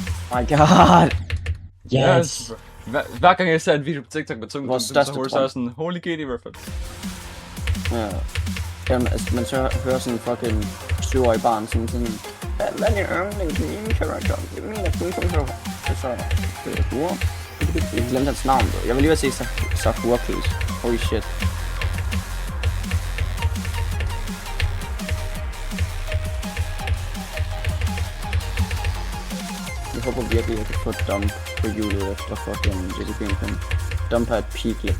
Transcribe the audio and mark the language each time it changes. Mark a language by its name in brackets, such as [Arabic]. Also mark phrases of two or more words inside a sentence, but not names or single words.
[English] My god. Yes. [Danish] Hver gang jeg ser en video på TikTok med tunge, Vores største så er jeg sådan, [English] holy GD reference. [Danish] Ja. Jamen, altså, man så hører sådan en fucking 7-årig barn sådan, hvad er din yndlingsmeme-karakter? Det er min yndlingsmeme-karakter. Så Sakura. Jeg glemte hans navn, bro. Jeg vil lige være sige Sakura, please. [English] Holy shit. [Danish] Jeg håber virkelig, jeg kan få dump på hjulet efter fucking Jelly Bean Pen. Dump er et peak level.